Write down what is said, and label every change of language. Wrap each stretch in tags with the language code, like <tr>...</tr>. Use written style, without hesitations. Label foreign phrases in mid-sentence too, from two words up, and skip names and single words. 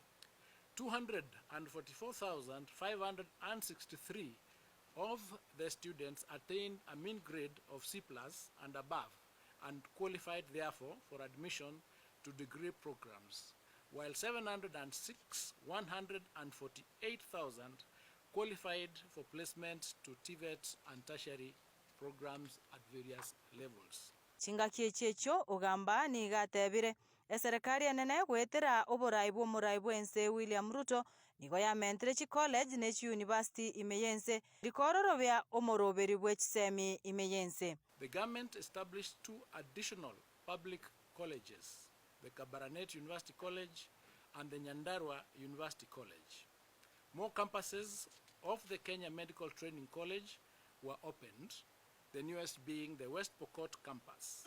<en>244,563 of the students attained a mean grade of C+ and above and qualified therefore for admission to degree programs, while 148,000 qualified for placement to TVET and tertiary programs at various levels.</en> <guz>Chingaki checho Ogamba ni gatebire eserikali enene gwetera oborai bw'omurai bwense William Ruto nigo yamentere chi college ne chi university imeyense rikororo bya omoroberi bw'echisemi imeyense.</guz> <en>The government established 2 additional public colleges, the Kabaranet University College and the Nyandarua University College. More campuses of the Kenya Medical Training College were opened, the newest being the West Pokot campus.</en>